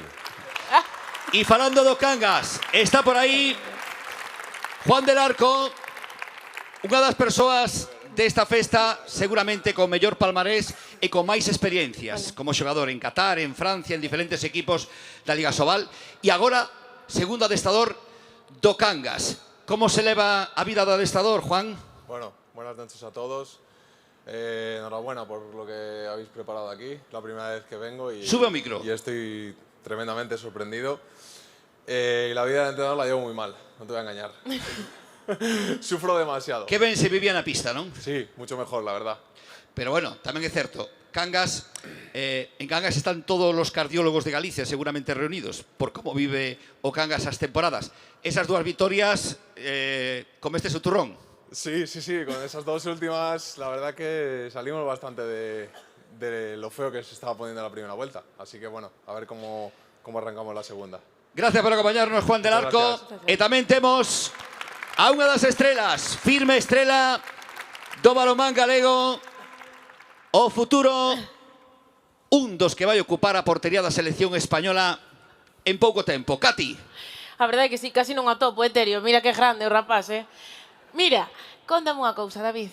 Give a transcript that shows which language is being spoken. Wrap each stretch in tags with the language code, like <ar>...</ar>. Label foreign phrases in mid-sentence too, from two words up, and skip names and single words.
<gl>E falando do Cangas, está por aí Juan del Arco, unha das persoas desta festa seguramente con mellor palmarés e con máis experiencias como xogador en Qatar, en Francia, en diferentes equipos da Liga Sobal e agora segundo adestador do Cangas. Como se leva a vida do adestador, Juan?</gl> <es>Bueno, buenas noches a todos. Enhorabuena por lo que habéis preparado aquí. La primera vez que vengo y...</es> <gl>Sube o micro.</gl> <es>Y estoy tremendamente sorprendido. La vida de entrenador la llevo muy mal, no te voy a engañar. Sufro demasiado.</es> <gl>Que ben se vivía na pista, non?</gl> <es>Sí, mucho mejor, la verdad. Pero bueno,</es> <gl>tamén é certo, Cangas, en Cangas están todos os cardiólogos de Galicia seguramente reunidos por como vive o Cangas as temporadas. Esas dúas vitorias, comestes o turrón?</gl> <es>Sí, con esas dos últimas, la verdad que salimos bastante de lo feo que se estaba poniendo la primera vuelta. Así que bueno, a ver cómo arrancamos la segunda. Gracias por acompañarnos, Juan del Arco.</es> <gl>E tamén temos a unha das estrelas, firme estrela do balonmán galego, o futuro, un dos que vai ocupar a portería da selección española en pouco tempo. Cati. A verdade é que sí, casi non atopo, Terio. Mira que grande o rapaz, Mira, contame unha cousa, David.</gl>